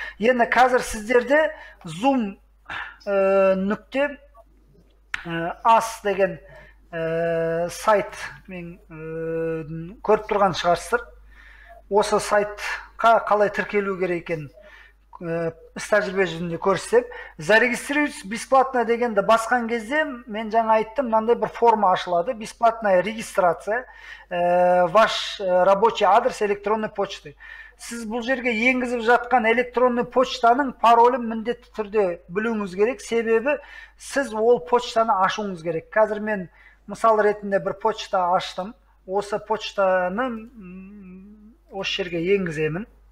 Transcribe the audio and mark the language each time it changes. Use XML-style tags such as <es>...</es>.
<kk>Енді қазір сіздерде Zoom нүкте ас деген сайт мен көріп тұрған шығарсыздар. Осы сайтқа қалай тіркелу керек екенін іс тәжірибе жүзінде көрсетіп,</kk> <ru>зарегистрируйтесь бесплатно</ru> <kk>дегенді басқан кезде мен жаңа айттым, мынандай бір форма ашылады.</kk> <ru>Бесплатная регистрация, ваш рабочий адрес электронной почты.</ru> <kk>Сіз бұл жерге енгізіп жатқан электронный почтаның паролін міндетті түрде білуіңіз керек. Себебі сіз ол почтаны ашуыңыз керек. Қазір мен мысал ретінде бір почта аштым. Осы почтаны осы жерге енгіземін.</kk>